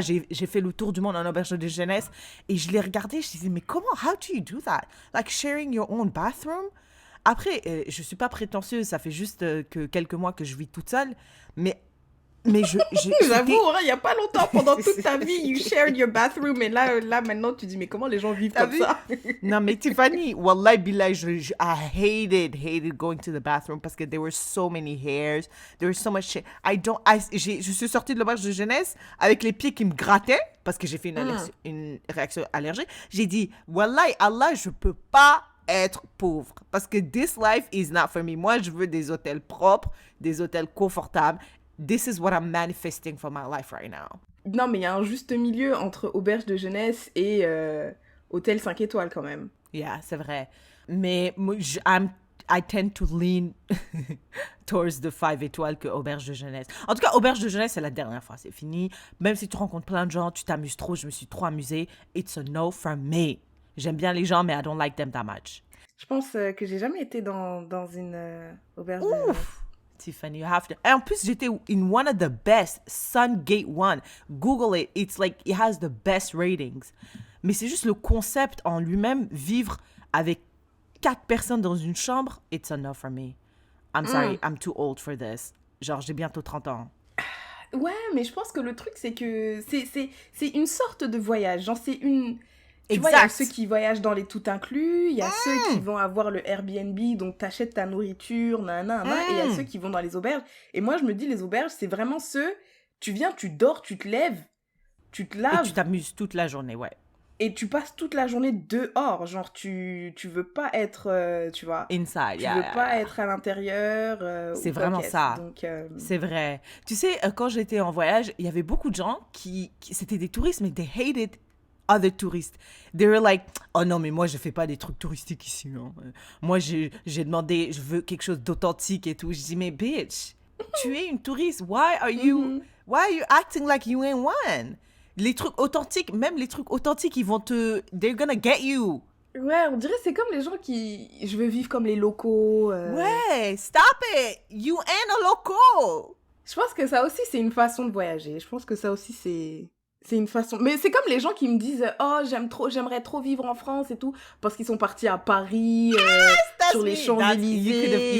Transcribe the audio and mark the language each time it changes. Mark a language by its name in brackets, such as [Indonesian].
[French] J'ai fait le tour du monde en auberge de jeunesse. Et je les regardais, je disais, mais comment, [English] how do you do that? Like sharing your own bathroom? [French] après, je suis pas prétentieuse, ça fait juste que quelques mois que je vis toute seule, mais J'avoue, il y a pas longtemps, pendant toute ta vie, [English] you shared your bathroom, [French] et là maintenant, tu dis, mais comment les gens vivent comme ça? Non, mais [English] Tiffany, wallahi billah, I hated going to the bathroom [French] parce que [English] there were so many hairs, there was so much shit. [French] Je suis sortie de l'auberge de jeunesse avec les pieds qui me grattaient parce que j'ai fait une réaction allergique. J'ai dit, wallahi, Allah, je peux pas être pauvre parce que [English] this life is not for me. [French] Moi, je veux des hôtels propres, des hôtels confortables. [English] This is what I'm manifesting for my life right now. [French] Non, mais il y a un juste milieu entre auberge de jeunesse et hôtel 5 étoiles quand même. [English] Yeah, [French] c'est vrai. Mais [English] I tend to lean towards the [French] 5 étoiles que auberge de jeunesse. En tout cas, auberge de jeunesse, c'est la dernière fois, c'est fini. Même si tu rencontres plein de gens, tu t'amuses trop, je me suis trop amusée. [English] It's a no from me. [French] J'aime bien les gens, mais [English] I don't like them that much. [French] Je pense que j'ai jamais été dans une auberge de jeunesse. [English] Tiffany, you have to. [French] Et en plus, j'étais [English] in one of the best, Sungate One. Google it. It's like, it has the best ratings. [French] Mais c'est juste le concept en lui-même, vivre avec 4 personnes dans une chambre, [English] it's enough for me. I'm sorry, I'm too old for this. [French] Genre, j'ai bientôt 30 ans. Ouais, mais je pense que le truc, c'est que c'est une sorte de voyage. Genre, c'est une... Tu vois, il y a ceux qui voyagent dans les tout inclus, il y a ceux qui vont avoir le Airbnb, donc t'achètes ta nourriture, et il y a ceux qui vont dans les auberges. Et moi, je me dis, les auberges, c'est vraiment ceux, tu viens, tu dors, tu te lèves, tu te laves. Et tu t'amuses toute la journée, ouais. Et tu passes toute la journée dehors, genre tu veux pas être, tu vois... [English] Inside, [French] tu veux pas être à l'intérieur. C'est vraiment ça. Donc, c'est vrai. Tu sais, quand j'étais en voyage, il y avait beaucoup de gens qui c'était des touristes, mais [English] they hated other tourists. They were like, oh [French] non, mais moi, je fais pas des trucs touristiques ici. Hein. Moi, j'ai demandé, je veux quelque chose d'authentique et tout. Je dis, mais bitch, tu es une touriste. [English] Why are you acting like you ain't one? [French] Les trucs authentiques, même les trucs authentiques, ils vont [English] they're gonna get you. [French] Ouais, on dirait c'est comme les gens qui, je veux vivre comme les locaux. [English] Ouais, stop it. You ain't a local. [French] Je pense que ça aussi, c'est une façon de voyager. Je pense que ça aussi, c'est une façon... Mais c'est comme les gens qui me disent « Oh, j'aimerais trop vivre en France et tout. » Parce qu'ils sont partis à Paris, sur les Champs-Élysées